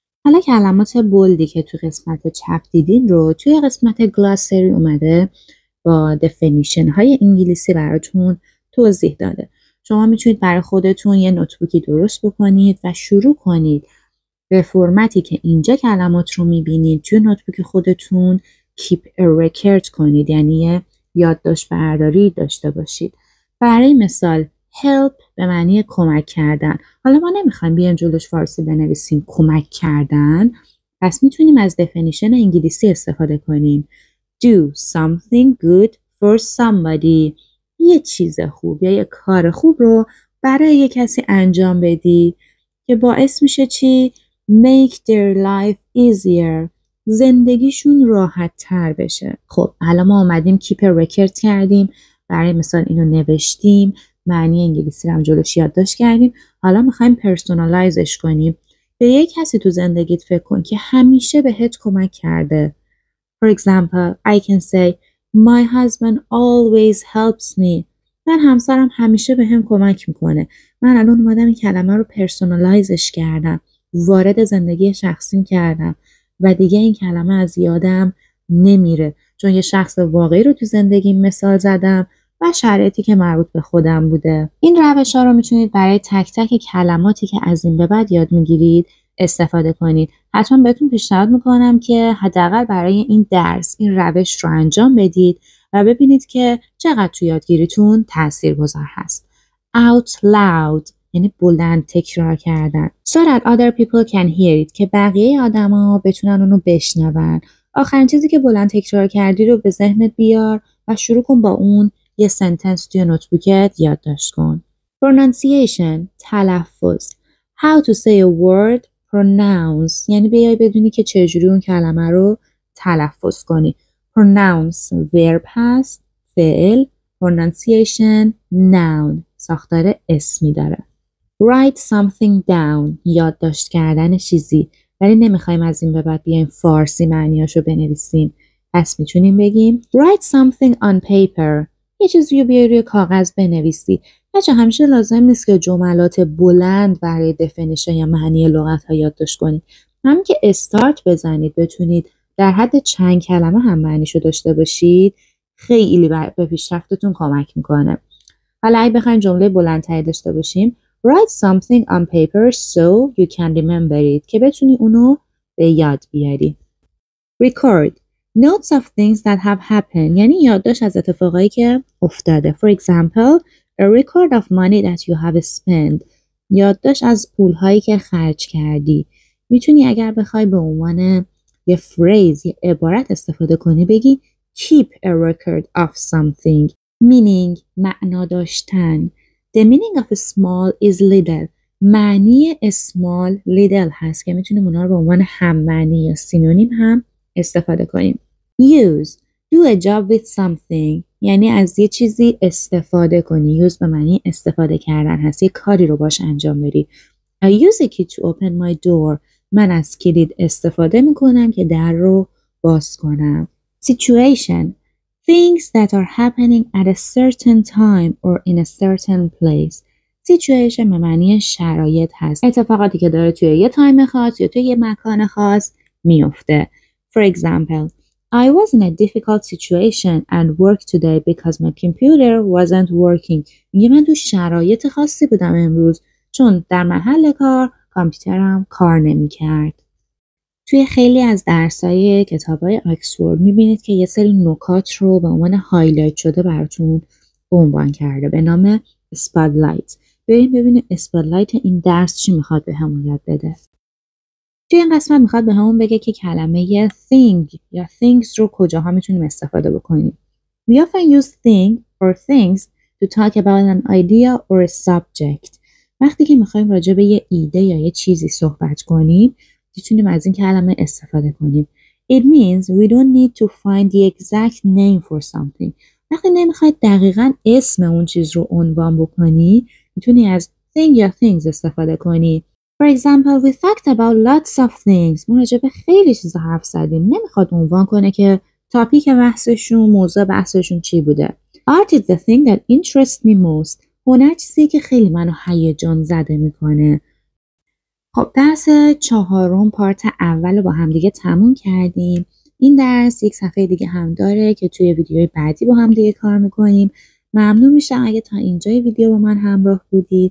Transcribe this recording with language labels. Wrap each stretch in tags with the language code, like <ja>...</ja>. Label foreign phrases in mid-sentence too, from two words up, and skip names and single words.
<fa>حالا کلمات بولدی که توی قسمت چپ دیدین رو توی قسمت گلاسری اومده با دفینیشن های انگلیسی براتون توضیح داده. شما میتونید برای خودتون یه نوتبوکی درست بکنید و شروع کنید به فرمتی که اینجا کلمات رو میبینید توی نوتبوک خودتون</fa> <en>keep a record</en> <fa>کنید، یعنی یه یادداشت برداری داشته باشید. برای مثال help به معنی کمک کردن. حالا ما نمیخوایم بیایم جلوش فارسی بنویسیم کمک کردن، پس میتونیم از دفینیشن انگلیسی استفاده کنیم.</fa> <en>Do something good for somebody.</en> <fa>یه چیز خوب یا یه کار خوب رو برای یه کسی انجام بدی که باعث میشه چی؟</fa> <en>Make their life easier.</en> <fa>زندگیشون راحت تر بشه. خب الان ما اومدیم</fa> <en>keep a record</en> <fa>کردیم، برای مثال اینو نوشتیم، معنی انگلیسی رو هم جلوش یادداشت کردیم. حالا میخوایم پرسونالایزش کنیم. به یک کسی تو زندگیت فکر کن که همیشه بهت کمک کرده.</fa> <en>For example, I can say, my husband always helps me.</en> <fa>من همسرم همیشه به هم کمک میکنه. من الان اومدم این کلمه رو پرسونالایزش کردم، وارد زندگی شخصیم کردم و دیگه این کلمه از یادم نمیره، چون یه شخص واقعی رو تو زندگیم مثال زدم و شرایطی که مربوط به خودم بوده. این روش ها رو میتونید برای تک تک کلماتی که از این به بعد یاد میگیرید استفاده کنید. حتما بهتون پیشنهاد میکنم که حداقل برای این درس این روش رو انجام بدید و ببینید که چقدر تو یادگیریتون تاثیرگذار هست.</fa> <en>Out loud</en> <fa>یعنی بلند تکرار کردن.</fa> <en>So that other people can hear it</en> <fa>که بقیه آدما بتونن اونو بشنون. آخرین چیزی که بلند تکرار کردی رو به ذهنت بیار و شروع کن با اون یه سنتنس توی نوتبوکت یادداشت کن. Pronunciation تلفظ.</fa> <en>How to say a word pronounce</en> <fa>یعنی بیای بدونی که چجوری اون کلمه رو تلفظ کنی.</fa> <en>Pronounce verb</en> <fa>هست، فعل.</fa> <en>Pronunciation noun</en> <fa>ساختار اسمی داره.</fa> <en>Write something down</en> <fa>یادداشت کردن چیزی، ولی نمیخوایم از این به بعد بیایم فارسی معنیاشو بنویسیم، پس میتونیم بگیم</fa> <en>write something on paper.</en> <fa>یه چیزی رو بیای روی کاغذ بنویسی. بچه همیشه لازم نیست که جملات بلند برای دفینیشن یا معنی لغت ها یادداشت کنید. همین که استارت بزنید بتونید در حد چند کلمه هم معنیشو داشته باشید خیلی به پیشرفتتون کمک میکنه. حالا اگه بخوایم جمله بلندتری داشته باشیم</fa> <en>write something on paper so you can remember it</en> <fa>که بتونی اونو به یاد بیاری.</fa> <en>Record notes of things that have happened</en> <fa>یعنی یادداشت از اتفاقایی که افتاده.</fa> <en>For example, a record of money that you have spent</en> <fa>یادداشت از پولهایی که خرج کردی. میتونی اگر بخوای به عنوان یه فریز، یه عبارت استفاده کنی بگی</fa> <en>keep a record of something meaning</en> <fa>معنا داشتن.</fa> <en>The meaning of small is little.</en> <fa>معنی</fa> <en>small little</en> <fa>هست که میتونیم اونا رو به عنوان هم معنی یا سینونیم هم استفاده کنیم.</fa> <en>Use do a job with something</en> <fa>یعنی از یه چیزی استفاده کنی. use به معنی استفاده کردن هست، یه کاری رو باش انجام بدی.</fa> <en>I use a key to open my door.</en> <fa>من از کلید استفاده میکنم که در رو باز کنم.</fa> <en>Situation things that are happening at a certain time or in a certain place.</en> <fa>Situation به معنی شرایط هست، اتفاقاتی که داره توی یه تایم خاص یا توی یه مکان خاص میفته.</fa> <en>For example, I was in a difficult situation at work today because my computer wasn't working.</en> <fa>میگه من تو شرایط خاصی بودم امروز چون در محل کار کامپیوترم کار نمی‌کرد. توی خیلی از درس‌های کتاب‌های آکسفورد می‌بینید که یه سری نکات رو به عنوان هایلایت شده براتون عنوان کرده به نام اسپاتلایت. بریم ببینیم اسپاتلایت این درس چی میخواد به همون یاد بده. توی این قسمت میخواد به همون بگه که کلمه thing یا things رو کجاها میتونیم استفاده بکنیم.</fa> <en>We often use thing or things to talk about an idea or a subject.</en> <fa>وقتی که میخوایم راجع به یه ایده یا یه چیزی صحبت کنیم میتونیم از این کلمه استفاده کنیم.</fa> <en>It means we don't need to find the exact name for something.</en> <fa>وقتی نمیخواید دقیقاً اسم اون چیز رو عنوان بکنی میتونی از thing یا things استفاده کنی.</fa> <en>For example, we talked about lots of things.</en> <fa>ما راجع به خیلی چیزا حرف زدیم. نمیخواد عنوان کنه که تاپیک بحثشون، موضوع بحثشون چی بوده.</fa> <en>Art is the thing that interests me most.</en> <fa>هنر چیزی که خیلی منو هیجان زده میکنه. خب درس 4 پارت اول رو با هم دیگه تموم کردیم. این درس یک صفحه دیگه هم داره که توی ویدیوی بعدی با هم دیگه کار میکنیم. ممنون میشم اگه تا اینجای ویدیو با من همراه بودید.</fa>